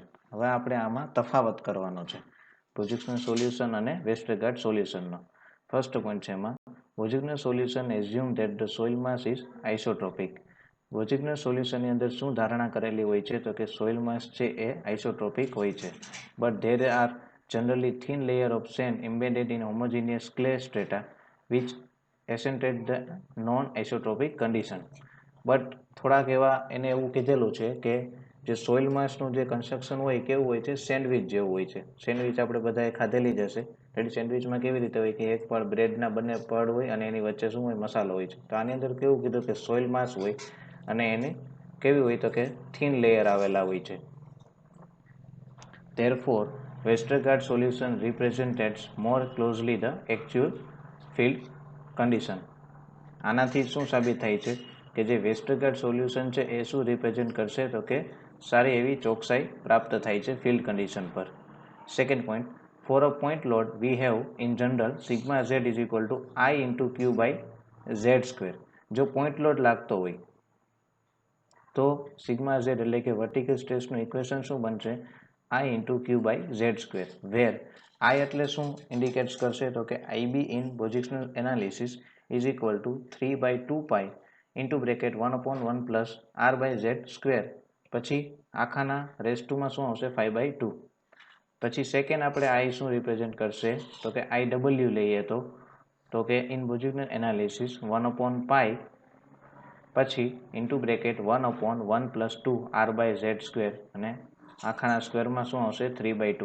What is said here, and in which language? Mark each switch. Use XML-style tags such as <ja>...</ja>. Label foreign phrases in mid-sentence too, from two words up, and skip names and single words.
<gu>હવે આપણે આમાં તફાવત કરવાનો છે બોઝિક્સનું સોલ્યુશન અને વેસ્ટરગાર્ડ સોલ્યુશનનો.</gu> <en>first point</en> <gu>છે એમાં બોઝિક્સનું સોલ્યુશન</gu> <en>assume that the soil mass is isotropic.</en> <gu>બોઝિક્સનું સોલ્યુશનની અંદર શું ધારણા કરેલી હોય છે? તો કે</gu> <en>soil mass</en> <gu>છે એ આઇસોટ્રોપિક હોય છે.</gu> <en>but there are generally thin layer of sand embedded in homogeneous clay strata which accentuate the non-isotropic condition.</en> <gu>બટ થોડાક એવા એને એવું કીધેલું છે કે જે</gu> <en>soil massનું</en> <gu>જે કન્સ્ટ્રક્શન હોય કેવું હોય છે? સેન્ડવિચ જેવું હોય છે. સેન્ડવિચ આપણે બધાએ ખાધેલી જ હશે. એટલે સેન્ડવિચમાં કેવી રીતે હોય કે એક પડ બ્રેડના બંને પડ હોય અને એની વચ્ચે શું હોય? મસાલો હોય છે. તો આની અંદર કેવું કીધું કે</gu> <en>soil mass</en> <gu>હોય અને એની કેવી હોય? તો કે</gu> <en>thin layer</en> <gu>આવેલા હોય છે.</gu> <en>Therefore, Westergaard solution represents more closely the actual field condition.</en> <gu>આનાથી શું સાબિત થાય છે કે જે વેસ્ટરગાર્ડ સોલ્યુશન છે એ શું રિપ્રેઝેન્ટ કરશે? તો કે સારી એવી ચોકસાઈ પ્રાપ્ત થાય છે</gu> <en>field condition</en> <gu>પર.</gu> <en>second point, for a point load we have in general sigma Z is equal to I into Q by Z square.</en> <gu>જો</gu> <en>point load</en> <gu>લાગતો હોય તો</gu> <en>sigma Z</en> <gu>એટલે કે</gu> <en>vertical stressનું</en> <gu>ઇક્વેશન શું બનશે?</gu> <en>I into Q by Z square, where I</en> <gu>એટલે શું ઇન્ડિકેટ્સ કરશે? તો કે</gu> <en>IB in positional analysis is equal to 3/2 pi into bracket 1/1 plus R by Z square.</en> <gu>પછી આખાના</gu> <en>raise toમાં</en> <gu>શું આવશે? 5/2. પછી સેકન્ડ આપણે I શું રિપ્રેઝેન્ટ કરશે? તો કે IW લઈએ તો કે</gu> <en>in positional analysis 1/pi</en> <gu>પછી</gu> <en>into bracket 1/1 plus 2 R by Z square</en> <gu>અને આખાના સ્ક્વેરમાં શું આવશે? 3/2.</gu>